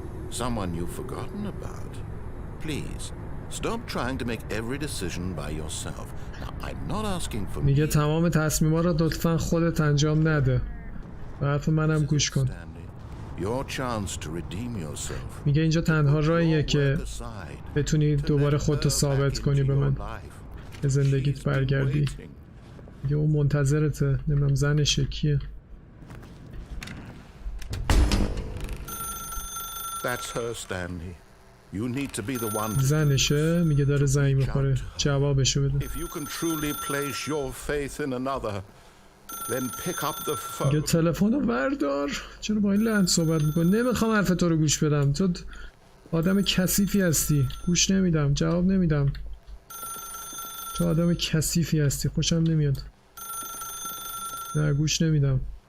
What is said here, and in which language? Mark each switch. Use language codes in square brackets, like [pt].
[en] Someone you've forgotten about. Please, stop trying to make every decision by yourself. Now, I'm not asking for [fa] میگه تمام تصمیم‌ها را لطفاً خودت انجام نده. به حرف منم گوش کن. [en] your chance to redeem yourself. [fa] میگه اینجا تنها راهیه که بتونی دوباره خودتو ثابت کنی به من. به زندگیت برگردی. میگه اون منتظرته. نمیدونم زنشه کیه. [en] That's her, Stanley. You need to be the one. [fa] زنشه. میگه داره زنگ میخوره. جوابشو بده. [en] If you can truly place your faith in another, then pick up the phone. [fa] میگه تلفن رو بردار. چرا با این لحن صحبت میکنی؟ نمیخوام حرف تو رو گوش بدم. تو آدم کثیفی هستی. گوش نمیدم. جواب نمیدم. تو آدم کثیفی هستی. خوشم نمیاد. نه گوش نمیدم.